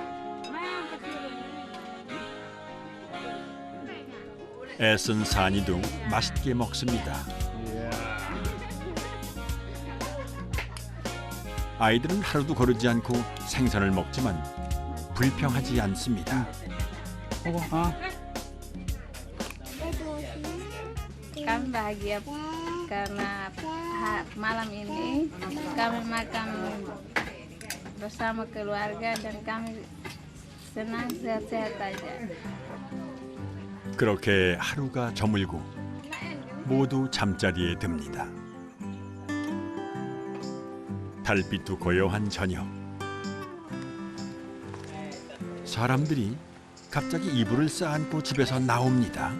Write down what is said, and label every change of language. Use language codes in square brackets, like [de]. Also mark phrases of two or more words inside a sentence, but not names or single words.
[ko] 애쓴 사니도 맛있게 먹습니다. 아이들은 하루도 거르지 않고 생선을 먹지만 불평하지 않습니다. [id] Kami bahagia karena malam ini kami makan bersama keluarga dan kami senang sehat-sehat aja. [ko] 그렇게 하루가 저물고 모두 잠자리에 듭니다. 달빛도 고요한 저녁. 사람들이 갑자기 이불을 쌓아안고 집에서 나옵니다.